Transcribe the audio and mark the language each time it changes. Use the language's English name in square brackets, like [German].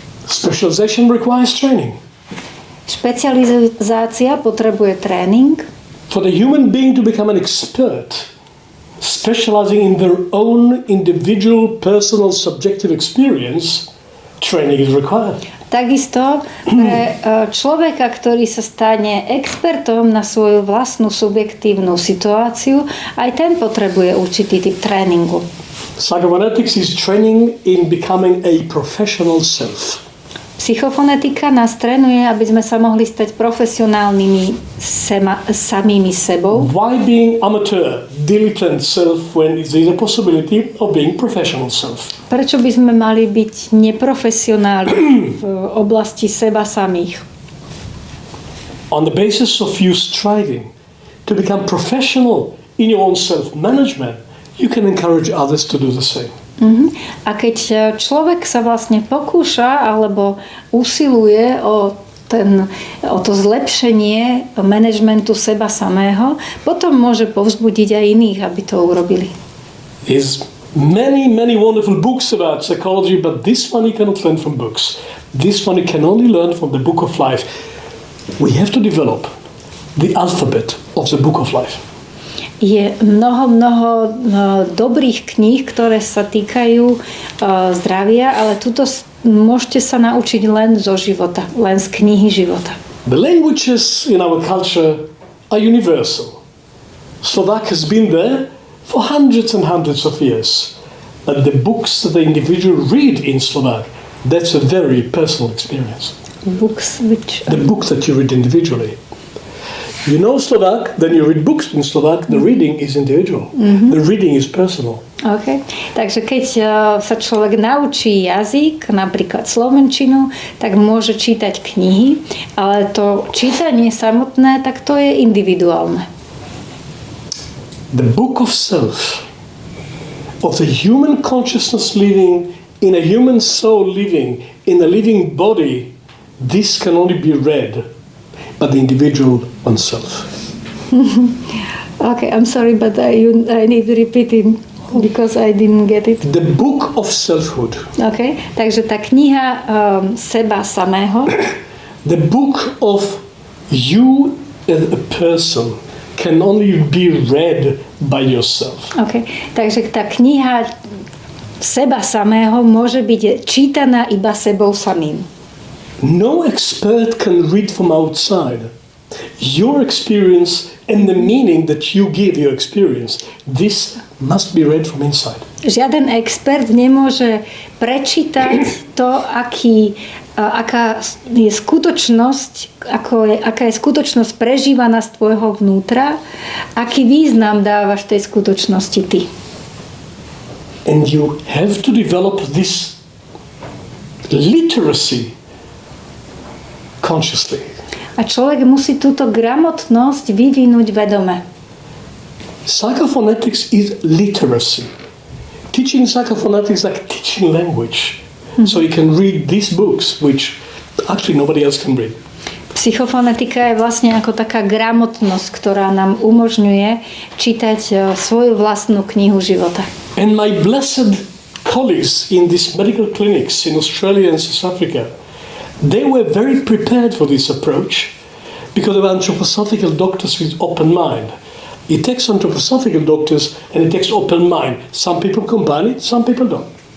[English] Specialization requires training. [Slovak] Špecializácia potrebuje tréning. [English] For the human being to become an expert, specializing in their own individual, personal, subjective experience, training is required. [Slovak] Takisto pre človeka, ktorý sa stane expertom na svoju vlastnú subjektívnu situáciu, aj ten potrebuje určitý typ tréningu. [English] Psychophonetics is training in becoming a professional self. [Slovak] Psychofonetika nás trénuje, aby sme sa mohli stať profesionálnymi samými sebou. [English] Why being amateur, dilettante self when there is a possibility of being professional self? [Slovak] Prečo by sme mali byť neprofesionáli v oblasti seba samých? [English] On the basis of you striving to become professional in your own self-management, you can encourage others to do the same. [Slovak] A keď človek sa vlastne pokúša alebo usiluje o to zlepšenie manažmentu seba samého, potom môže povzbudiť aj iných, aby to urobili. [English] There's many wonderful books about psychology, but this one you cannot learn from books. This one you can only learn from the book of life. We have to develop the alphabet of the book of life. [Slovak] Je mnoho dobrých kníh, ktoré sa týkajú zdravia, ale tuto môžete sa naučiť len zo života, len z knihy života. [English] The languages in our culture are universal. Slovak has been there for hundreds and hundreds of years. But the books that the individual read in Slovak, that's a very personal experience. The books that you read individually. You know Slovak, then you read books in Slovak, the reading is individual. The reading is personal. Okay. [Slovak] Takže keď sa človek naučí jazyk, napríklad slovenčinu, tak môže čítať knihy, ale to čítanie samotné, tak to je individuálne. [English] The book of self, of the human consciousness living in a human soul living in a living body, this can only be read by the individual oneself. Okay, I'm sorry, but I need repeating because I didn't get it. The book of selfhood. [Slovak] Okay, takže tá kniha seba samého. [English] The book of you as a person can only be read by yourself. [Slovak] Okay, takže tá kniha seba samého môže byť čítaná iba sebou samým. [English] No expert can read from outside. Your experience and the meaning that you give your experience, this must be read from inside. [Slovak] Žiaden expert nemôže prečítať to, aká je skutočnosť, aká je skutočnosť prežívaná z tvojho vnútra, aký význam dávaš tej skutočnosti ty. [English] And you have to develop this literacy consciously. [Slovak] A človek musí túto gramotnosť vyvinúť vedome. [English] Psychophonetics is literacy. Teaching psychophonetics is like teaching language. So you can read these books, which actually nobody else can read. [Slovak] Psychofonetika je vlastne ako taká gramotnosť, ktorá nám umožňuje čítať svoju vlastnú knihu života. [English] And my blessed colleagues in these medical clinics in Australia and South Africa, they were very prepared for this approach because they were anthroposophical doctors with open mind. It takes anthroposophical doctors and it takes open mind. Some people combine it, some people don't.